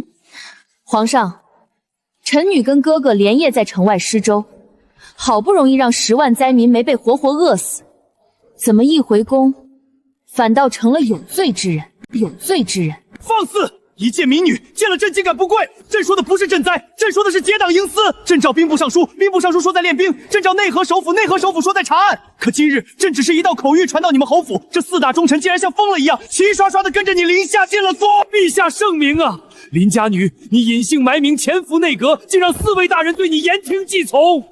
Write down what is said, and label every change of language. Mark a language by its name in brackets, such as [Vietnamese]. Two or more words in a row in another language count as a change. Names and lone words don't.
[Chinese] 皇上，臣女跟哥哥連夜在城外施粥，好不容易讓10萬災民沒被活活餓死，怎麼一回宮，反倒成了有罪之人？有罪之人！放肆！一介民女見了朕竟敢不跪！朕說的不是賑災，朕說的是結黨營私。朕召兵部尚書，兵部尚書說在練兵；朕召內河首府，內河首府說在查案。可今日朕只是一道口諭傳到你們侯府，這4大忠臣竟然像瘋了一樣，齊刷刷的跟着你林夏進了宮。陛下聖明啊！林家女，你隱姓埋名潛伏內閣，竟讓4位大人對你言聽計從。